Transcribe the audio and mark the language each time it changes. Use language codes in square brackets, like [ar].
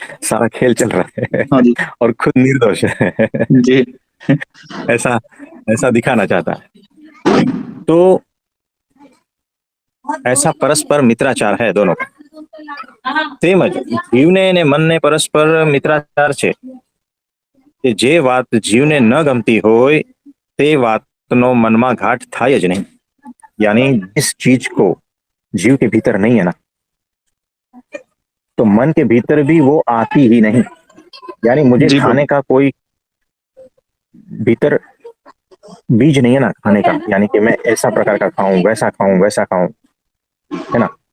[hi] सारा खेल चल रहा हाँ है जी और खुद निर्दोष है। जी ऐसा ऐसा दिखाना चाहता है। तो ऐसा परस्पर मित्राचार है दोनों का। [gu] તેમજ જીવને અને મનને પરસ્પર મિત્રાચાર છે કે જે વાત જીવને ન ગમતી હોય તે વાતનો મનમાં ઘાટ થાય જ નહીં। [hi] यानी जिस चीज को जीव के भीतर नहीं है ना, तो मन के भीतर भी वो आती ही नहीं। यानी मुझे जी प्रभु। खाने का कोई भीतर बीज नहीं है ना खाने का, यानी कि मैं ऐसा प्रकार का खाऊं, वैसा खाऊं, है ना।